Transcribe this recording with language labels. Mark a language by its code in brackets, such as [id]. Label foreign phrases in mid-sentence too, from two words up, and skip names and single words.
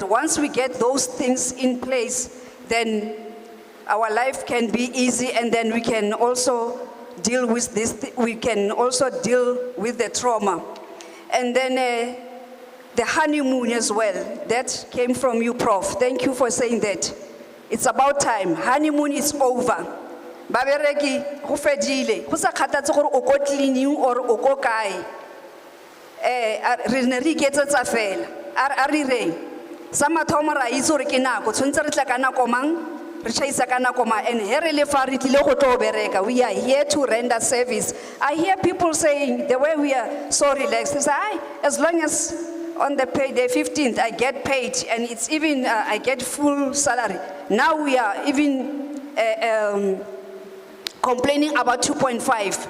[en] Once we get those things in place, then our life can be easy, and then we can also deal with this, we can also deal with the trauma. And then the honeymoon as well, that came from you, Prof. Thank you for saying that. It's about time. Honeymoon is over. [tn] Babereki, go fedile. Go sa kgathatse gore o ko cleaning or o ko kae. Re ne re iketsetsa fela. A re reng. Sa mathomo ra itse gore ke nako, tshwantse re tla ka nako mang? [en] And we are here to render service. I hear people saying the way we are so relaxed. They say, as long as on the payday 15th I get paid, and it's even I get full salary. Now we are even complaining about 2.5.